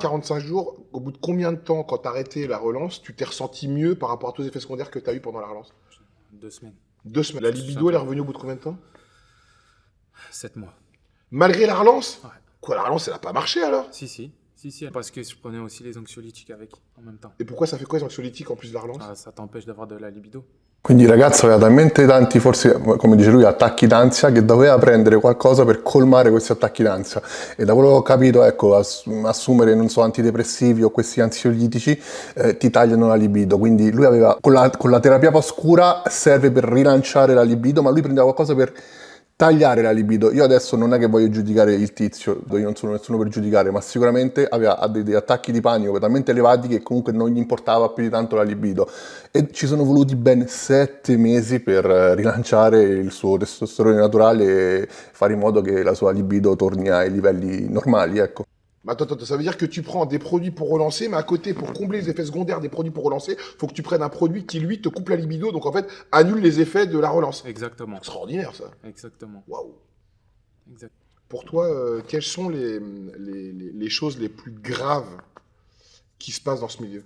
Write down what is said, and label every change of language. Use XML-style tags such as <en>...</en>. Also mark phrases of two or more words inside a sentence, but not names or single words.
<fr>45 jours, au bout de combien de temps, quand t'as arrêté la relance, tu t'es ressenti mieux par rapport à tous les effets secondaires que t'as eu pendant la relance? 2 semaines, 2 semaines. La libido, elle est revenue au bout de combien de temps? 7 mois. Malgré la relance? Ouais. Quoi, la relance, elle a pas marché alors? Si. Parce que je prenais aussi les anxiolytiques avec en même temps. Et pourquoi ça fait quoi les anxiolytiques en plus de la relance? Ah, ça t'empêche d'avoir de la libido.</fr> <it>Quindi il ragazzo aveva talmente tanti, forse come dice lui, attacchi d'ansia che doveva prendere qualcosa per colmare questi attacchi d'ansia. E da quello che ho capito, ecco, assumere, non so, antidepressivi o questi ansiolitici ti tagliano la libido. Quindi lui aveva, con la terapia oscura serve per rilanciare la libido, ma lui prendeva qualcosa per tagliare la libido. Io adesso non è che voglio giudicare il tizio, io non sono nessuno per giudicare, ma sicuramente aveva dei attacchi di panico talmente elevati che comunque non gli importava più di tanto la libido. E ci sono voluti ben 7 mesi per rilanciare il suo testosterone naturale e fare in modo che la sua libido torni ai livelli normali, ecco.</it> <fr>Mais attends, ça veut dire que tu prends des produits pour relancer, mais à côté, pour combler les effets secondaires des produits pour relancer, faut que tu prennes un produit qui, lui, te coupe la libido, donc en fait, annule les effets de la relance. Exactement. Extraordinaire, ça. Exactement. Waouh. Exact. Pour toi, quelles sont les choses les plus graves qui se passent dans ce milieu?</fr>